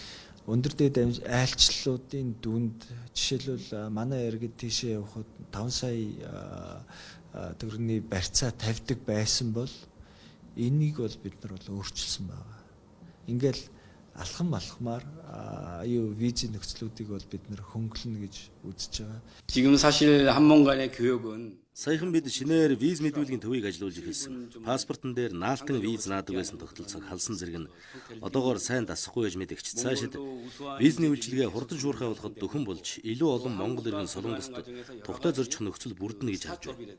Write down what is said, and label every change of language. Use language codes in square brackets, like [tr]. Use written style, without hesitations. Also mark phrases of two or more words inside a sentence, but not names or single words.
[mn] Энэ өндөр дээд айлчлалуудын дүнд жишээлбэл манай иргэд тийшээ явхад 5 сая төгрөгийн барьцаа тавьдаг байсан бол энийг бол бид нар бол өөрчилсөн байгаа. Ингээл алхамаар визийн нөхцлүүдийг бол бид нар хөнгөлнө гэж үзэж байгаа. [ko] 지금 사실 한mon간의 교육은 [mn] Саяхан бид шинээр виз мэдүүлгийн төвийг ажиллуулж эхэлсэн. Паспортон дээр наалтан виз наадаг байсан тогтолцоог халсан зэрэг нь одоогоор сайн дасахгүй гэж мэдэгч цаашид визний үйлчилгээ хурдан шуурхай болоход дөхөн болж илүү олон Монгол иргэн солонгост тухтай зорчих нөхцөл бүрдэнэ гэж харж байна.